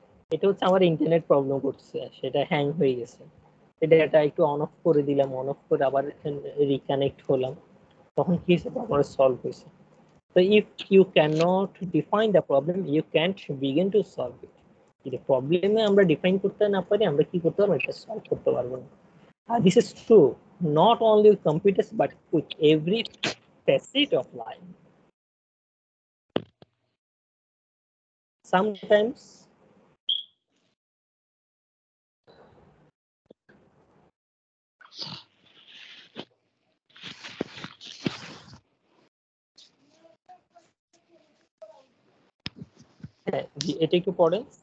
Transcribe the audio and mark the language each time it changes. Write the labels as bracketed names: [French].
[Bangla] এটা হচ্ছে আমার ইন্টারনেট প্রবলেম করছে, সেটা হ্যাং হয়ে গেছে। এটা একটু অন অফ করে দিলাম, অন অফ করে আবার রিকানেক্ট হলাম, তখন কি হয়েছে, আমার সলভ হয়েছে। [English] তো if you can not define the problem, you can't begin to solve it. [Bangla] যদি প্রবলেমে আমরা ডিফাইন করতে না পারি, আমরা কি করতে পারবো, এটা সলভ করতে পারবো না। [English] This is true not only with computers but with every facet of life. [Bangla] Sometimes এটা একটু পড়েন।